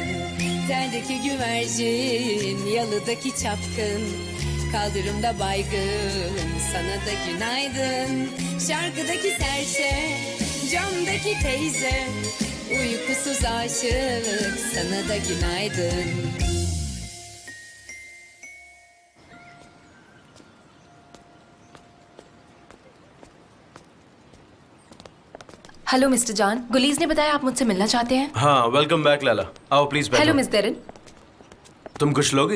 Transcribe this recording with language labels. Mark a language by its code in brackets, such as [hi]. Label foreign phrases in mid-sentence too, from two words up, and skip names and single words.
[tr] Teldeki güvercin, yalıdaki çapkın, kaldırımda baygın, sana da günaydın. Şarkıdaki serçe, camdaki teyze, uykusuz aşık, sana da günaydın. [ur] हेलो मिस्टर जान, गुलीज ने बताया आप मुझसे मिलना चाहते हैं। हाँ [en] welcome back [ur] लैला, आओ प्लीज बैठो। [en] Hello Miss Derin. [ur] तुम कुछ लोगी?